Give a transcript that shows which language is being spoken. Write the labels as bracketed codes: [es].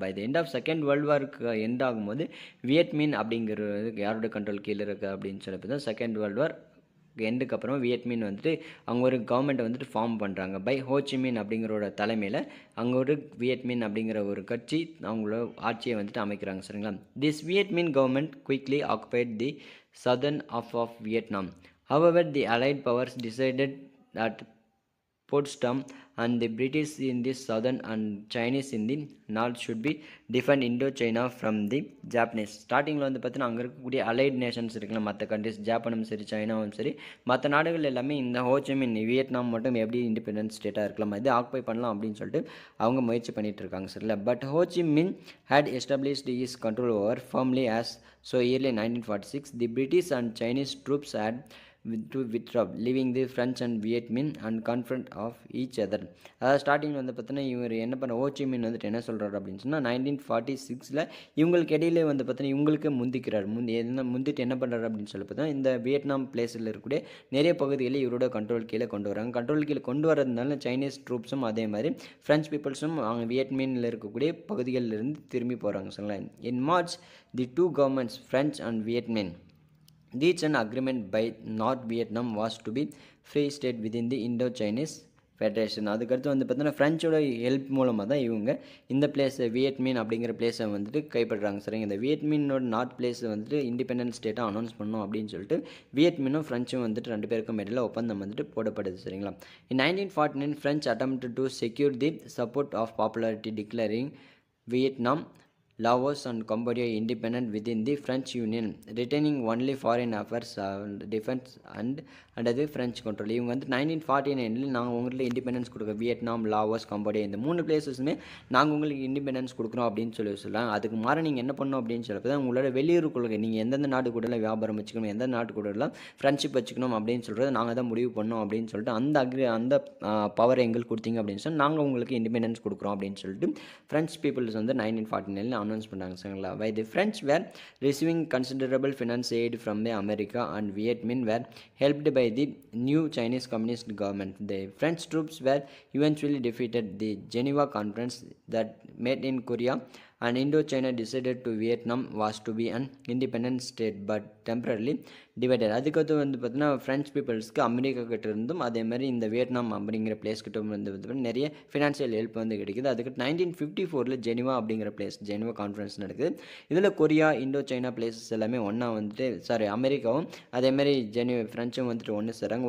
[ta] By the end of second world வாருக்கு end ஆகும்போது Viet Minh அப்படிங்கிறது யாரோட கண்ட்ரோல் கீழே இருக்குது அப்படின்னு சொல்லி தான் செகண்ட் வேர்ல்டு வார் எண்டுக்கு அப்புறம் வியட்மின் வந்துட்டு அவங்க ஒரு கவர்மெண்ட்டை வந்துட்டு ஃபார்ம் பண்ணுறாங்க. பை ஹோச்சிமின் அப்படிங்கிறோட தலைமையில் அங்கே ஒரு வியட்மின் அப்படிங்கிற ஒரு கட்சி அவங்களோட ஆட்சியை வந்துட்டு அமைக்கிறாங்க சரிங்களா. [en] This Vietminh government quickly occupied the southern of Vietnam. However the allied powers decided that Potsdam and the British in the southern and Chinese in the north should be defend Indo-China from the Japanese. [ta] ஸ்டார்டிங்கில் வந்து பார்த்தீங்கன்னா அங்கே இருக்கக்கூடிய allied Nations இருக்குல்ல, மற்ற countries ஜப்பானும் சரி சைனாவும் சரி மற்ற நாடுகள் எல்லாமே இந்த ஹோச்சிமின் வியட்நாம் மட்டும் எப்படி இண்டிபெண்டன்ஸ் ஸ்டேட்டாக இருக்கலாம், இது ஆக்குபை பண்ணலாம் அப்படின்னு சொல்லிட்டு அவங்க முயற்சி பண்ணிட்டு இருக்காங்க சரிங்களா. [en] But Ho Chi Minh had established his control over firmly as so early 1946 the British and Chinese troops had to withdraw, leaving the French and Vietmin and confront of each other. [ta] அதாவது ஸ்டார்டிங்கில் வந்து பார்த்தீங்கன்னா இவர் என்ன பண்ண ஹோச்சிமின் வந்துட்டு என்ன சொல்கிறார் அப்படின்னு சொன்னால் 1946 இவங்களுக்கு இடையிலே வந்து பார்த்தீங்கன்னா இவங்களுக்கு முந்திக்கிறார். முந்திட்டு என்ன பண்ணுறாரு அப்படின்னு சொல்லி பார்த்தா இந்த வியட்நாம் பிளேஸில் இருக்கக்கூடிய நிறைய பகுதிகளை இவரோட கண்ட்ரோல் கீழே கொண்டு வராங்க. கண்ட்ரோல் கீழே கொண்டு வரதுனால சைனீஸ் ட்ரூப்ஸும் அதே மாதிரி ஃப்ரெஞ்ச் பீப்புள்ஸும் அவங்க வியட்மினில் இருக்கக்கூடிய பகுதிகளிலிருந்து திரும்பி போகிறாங்க சரிங்களா. [en] In March the two governments French and Vietminh reached an agreement by North Vietnam was to be free state within the Indo-Chinese federation. [ta] அதுக்கடுத்து வந்து பார்த்தீங்கன்னா ஃப்ரெஞ்சோட ஹெல்ப் மூலமாக தான் இவங்க இந்த பிளேஸை வியட்மின் அப்படிங்கிற பிளேஸை வந்துட்டு கைப்பற்றுறாங்க சரிங்க. இந்த வியட்மினோட நார்த் பிளேஸை வந்துட்டு இண்டிபெண்டன்ஸ் ஸ்டேட்டாக அனௌன்ஸ் பண்ணணும் அப்படின்னு சொல்லிட்டு வியட்மினும் ஃப்ரெஞ்சும் வந்துட்டு ரெண்டு பேருக்கும் இடையில ஒப்பந்தம் வந்துட்டு போடப்படுது சரிங்களா. [en] In 1949 French attempted to secure the support of popularity declaring Vietnam, Laos and Cambodia independent within the French Union, retaining only foreign affairs and defense and under the French control. [ta] இவங்க வந்து 1949 நாங்கள் உங்களுக்கு இண்டிபெண்டன்ஸ் கொடுக்குறோம், வியட்நாம் லாவோஸ் கம்போடியா இந்த மூணு பிளேஸஸுமே நாங்கள் உங்களுக்கு independence கொடுக்குறோம் அப்படின்னு சொல்கிறாங்க. அதுக்கு மாற நீங்கள் என்ன பண்ணணும் அப்படின்னு சொல்லி தான் உங்களோட வெளியுறவு கொள்கை, நீங்கள் எந்தெந்த நாடு கூடலாம் வியாபாரம் வச்சுக்கணும், எந்த நாட்டு கூடலாம் ஃப்ரெண்ட்ஷிப் வச்சுக்கணும் அப்படின்னு சொல்கிறது நாங்கள் தான் முடிவு பண்ணோம் அப்படின்னு சொல்லிட்டு அந்த பவர் எங்களுக்கு கொடுத்தீங்க அப்படின்னு சொல்லி நாங்கள் உங்களுக்கு இண்டிபெண்டன்ஸ் கொடுக்குறோம் அப்படின்னு சொல்லிட்டு ஃப்ரெஞ்ச் பீப்புள்ஸ் வந்து 1949 அனௌன்ஸ் பண்ணாங்க சரிங்களா. [en] While the French were receiving considerable finance aid from the America and Vietmin were helped by the new Chinese Communist government, the French troops were eventually defeated. The Geneva Conference that met in Korea and Indochina decided to Vietnam was to be an independent state but temporarily divided. [ta] அதுக்கடுத்து வந்து பார்த்தீங்கன்னா French பீப்புள்ஸ்க்கு America கிட்ட இருந்தும் அதே மாதிரி இந்த Vietnam அப்படிங்கிற place கிட்ட வந்து நிறைய ஃபினான்ஷியல் ஹெல்ப் வந்து கிடைக்குது. அதுக்கு 1954 ஜெனிவா அப்படிங்கிற பிளேஸ் ஜெனிவா கான்ஃபரன்ஸ் நடக்குது. இதில் கொரியா இண்டோ சைனா பிளேசஸ் எல்லாமே ஒன்றா வந்துட்டு அமெரிக்காவும் அதே மாதிரி ஃப்ரெஞ்சும் வந்துட்டு ஒன்று சேர்றாங்க.